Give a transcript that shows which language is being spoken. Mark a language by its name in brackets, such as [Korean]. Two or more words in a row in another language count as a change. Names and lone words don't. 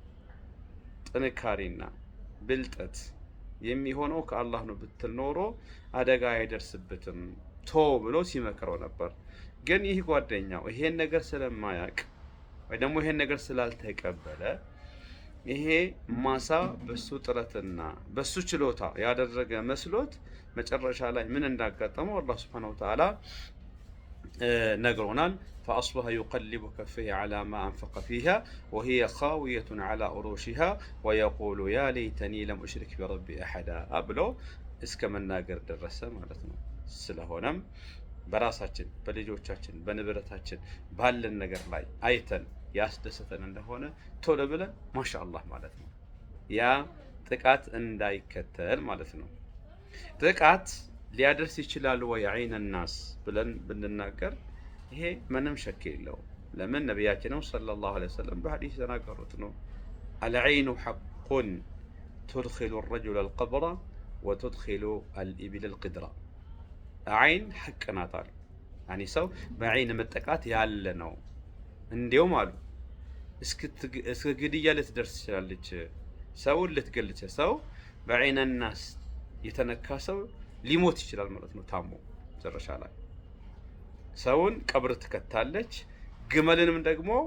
[Amharic] ጥንካሬና ብልጠት የሚሆነው ከአላህ ነው ብትል ኖሮ አደጋ አይደርስበትም ቶ ብሎ ሲመክረው ነበር። ግን ይህ ጓደኛው ይሄን ነገር ስለማያውቅ ወይ ደግሞ ይሄን ነገር ስላልተቀበለ ይሄ ማሳ በሱ ጥረትና በሱ ችሎታ ያደረገ መስሎት መጨረሻ ላይ ምን እንዳጋጠመው አላህ [Arabic] سبحانه وتعالى ነግሮናል። فأصبح يقلب كفيه على ما أنفق فيها وهي خاوية على عروشها ويقول يا ليتني لم أشرك بربي أحدا أبلو [Amharic] እስከመናገር ደረሰ ማለት ነው። ስለሆነም በራሳችን በልጆቻችን በንብረታችን ባለን ነገር ላይ አይተን ያስደሰተን እንደሆነ ቶሎ ብለን ማሻአላህ ማለት ነው። ያ ጥቃት እንዳይከተል ማለት ነው። ጥቃት ሊያደርስ ይችላል ወይ [Arabic] عين ناس [Amharic] ብለን ብንናገር ይሄ ምንም ሸክ የለውም። ለምን ነቢያችን [Arabic] صلى الله عليه وسلم [Amharic] በሐዲስ የተናገሩት ነው። [Arabic] العين حق تدخل الرجل القبر وتدخل الإبل القدر። [Amharic] አይን ሐቅ ናት አሉ። ያኒ ሰው በዐይን መጠቃት ያለ ነው። እንዲያውም አሉ እስከ ግድያ ልትደርስ ትችላለች። ሰውን ልትገልጽ ሰው [Arabic] بعين ناس [Amharic] የተነካ ሰው ሊሞት ይችላል ማለት ነው። ታሞ መጨረሻ ላይ ሰውን ቀብር ትከታለች። ግመልንም ደግሞ